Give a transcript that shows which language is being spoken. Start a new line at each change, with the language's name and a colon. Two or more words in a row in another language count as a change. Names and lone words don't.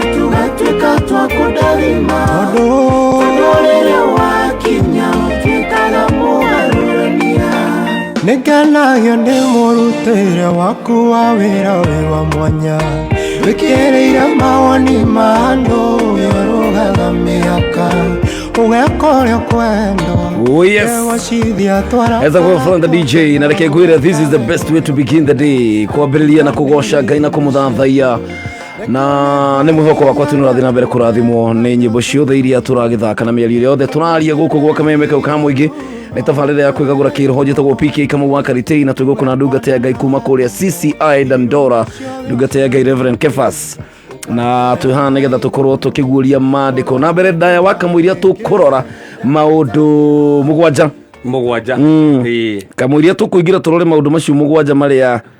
Kikuyu: tũgatuĩka twa kũndathima tondũ rĩrĩa wakinya ũtuĩkaga mũgarũrania nĩngenagio nĩ mũrutĩre waku wa wĩra wĩ wa mwanya wĩkĩrĩire mawoni ma andũ ũrũgaga mĩhaka ugeka ũrĩa kwenda.
English: Oh yes, as I go from the DJ
Kikuyu: na reke ngwĩre
English: this is the best way to begin the day,
Kikuyu: kwambĩrĩria na kũgoca Ngai na kũmũthathaiya na nĩ mwĩhoko wakwa tũrathiĩ na mbere kũrathimwo nĩ nyĩmbo ciothe iria tũragĩthaka na mĩario yothe tũraria gũkũ gwa Kamemeka ukamwĩingĩ nĩ tabarĩra ya Kwigagura Kiroho njĩtagwo PK Kamau wa Karitei na twĩgũkũ na ndungata ya Ngai kuma kũrĩa CCI Dandora, ndungata ya Ngai Reverend Kefas na twĩhaha nĩgetha tũkorwo tũkĩguũria maandĩko na mbere ndaya wakamũiria tũkũrora maũndũ mũgwanja kamũiria tũkũingĩra tũrore maũndũ macio mũgwanja marĩa